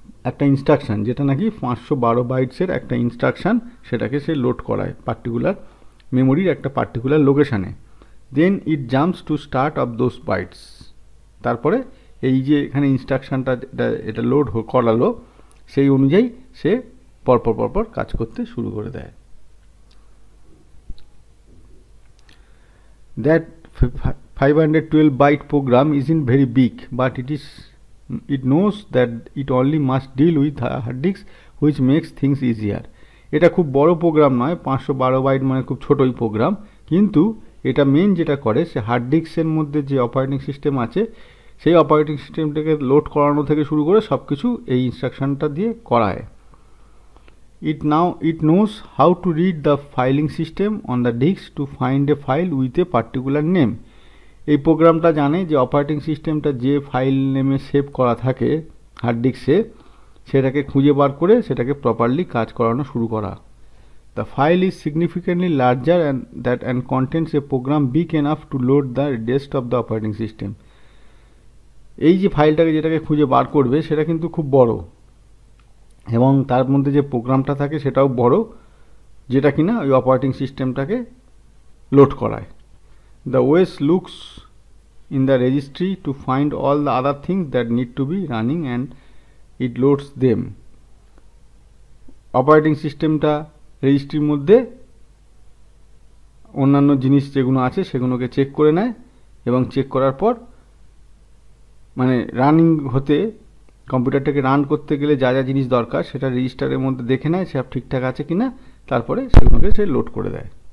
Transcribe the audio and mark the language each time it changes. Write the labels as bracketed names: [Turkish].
[Bangla] একটা ইনস্ট্রাকশন, যেটা নাকি 512 বাইটসের একটা ইনস্ট্রাকশন, সেটাকে সে লোড করায় পার্টিকুলার মেমোরির একটা পার্টিকুলার লোকেশানে। [English] Then it jumps to start of those bytes. [Bangla] তারপরে এই যে এখানে ইনস্ট্রাকশনটা এটা লোড করালো, সেই অনুযায়ী সে পরপর কাজ করতে শুরু করে দেয়। [English] That 512 byte program isn't very big, but it knows that it only must deal with hard disks, which makes things easier. [Bangla] এটা খুব বড় প্রোগ্রাম নয়, 512 বাইট মানে খুব ছোটই প্রোগ্রাম, কিন্তু এটা মেন যেটা করে, সে হার্ড ডিস্কের মধ্যে যে অপারেটিং সিস্টেম আছে সেই অপারেটিং সিস্টেমটাকে লোড করানো থেকে শুরু করে সব কিছু এই ইনস্ট্রাকশনটা দিয়ে করায়। [English] It knows how to read the filing system on the disk to find a file with a particular name. [Bangla] এই প্রোগ্রামটা জানে যে অপারেটিং সিস্টেমটা যে ফাইল নেমে সেভ করা থাকে হার্ড ডিস্কে, সেটাকে খুঁজে বার করে সেটাকে প্রপারলি কাজ করানো শুরু করা। [English] The file is significantly larger and contains a program big enough to load the rest of the operating system. [Bangla] এই যে ফাইলটাকে যেটাকে খুঁজে বার করবে সেটা কিন্তু খুব বড়, এবং তার মধ্যে যে প্রোগ্রামটা থাকে সেটাও বড়, যেটা কিনা ওই অপারেটিং সিস্টেমটাকে লোড করায়। [English] The OS looks in the registry to find all the other things that need to be running and it loads them. [Bangla] Operating সিস্টেমটা রেজিস্ট্রির মধ্যে অন্যান্য জিনিস যেগুলো আছে সেগুলোকে চেক করে নেয়, এবং চেক করার পর মানে রানিং হতে কম্পিউটারটাকে রান করতে গেলে যা যা জিনিস দরকার সেটা রেজিস্টারের মধ্যে দেখে নেয় সব ঠিকঠাক আছে কিনা, তারপরে সেগুলোকে সে লোড করে দেয়।